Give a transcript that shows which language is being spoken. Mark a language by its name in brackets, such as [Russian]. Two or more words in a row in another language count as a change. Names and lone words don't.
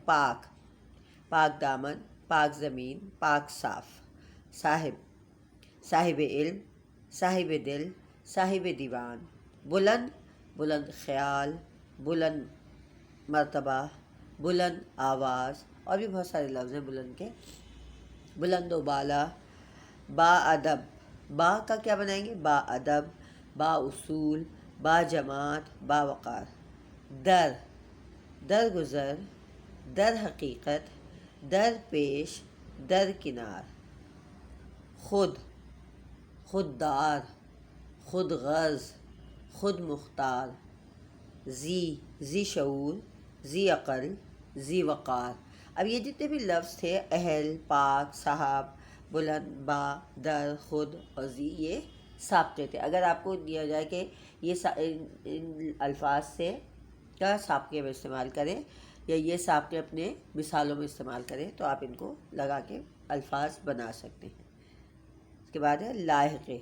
[Urdu] پاک، پاک دامن، پاک زمین، پاک صاف۔ صاحب، صاحب علم، صاحب دل، صاحب دیوان۔ بلند، بلند خیال، بلند مرتبہ، بلند آواز، اور بھی بہت سارے لفظ ہیں بلند کے۔ بلند و بالا۔ با ادب، با کا کیا بنائیں گے؟ با ادب، با اصول، با جماعت، با وقار۔ در، در گزر، در حقیقت، در پیش، در کنار۔ خود، خوددار، خود غرض، خود مختار۔ ذی، ذی شعور، ذی عقل، ذی وقار۔ اب یہ جتنے بھی لفظ تھے اہل، پاک، صاحب، بلند، با، در، خود اور ذی، یہ سابقے تھے۔ اگر آپ کو دیا جائے کہ یہ ان الفاظ سے کیا سابقے میں استعمال کریں، یا یہ سابقے اپنے مثالوں میں استعمال کریں، تو آپ ان کو لگا کے الفاظ بنا سکتے ہیں۔ اس کے بعد ہے لاحقے۔